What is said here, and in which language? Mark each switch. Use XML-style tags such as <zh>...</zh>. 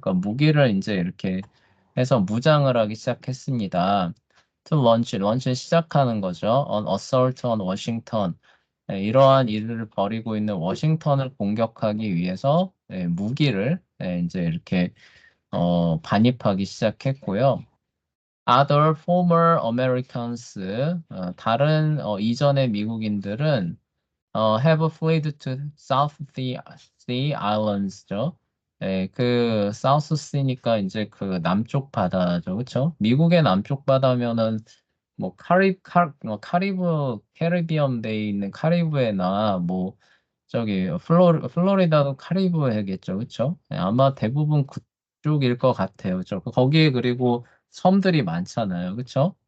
<ko>그러니까 무기를 이제 이렇게 해서 무장을 하기 시작했습니다.</ko> <en>to launch</en> <ko>시작하는 거죠.</ko> <en>on assault on Washington</en> <ko>이러한 일을 벌이고 있는 워싱턴을 공격하기 위해서 무기를 이제 이렇게 반입하기 시작했고요.</ko> <en>Other former Americans,</en> <ko>다른 이전의 미국인들은</ko> <en>have fled to South Sea Islands죠.</en> <ko>그 South Sea니까 이제 그 남쪽 바다죠, 그렇죠? 미국의 남쪽 바다면은 뭐 카리브 캐리비엄 베이에 있는 카리브해나 뭐 저기 플로리다도 카리브해겠죠, 그렇죠? 아마 대부분 그쪽일 것 같아요, 그렇죠? 거기에 그리고 섬들이 많잖아요, 그렇죠?</ko>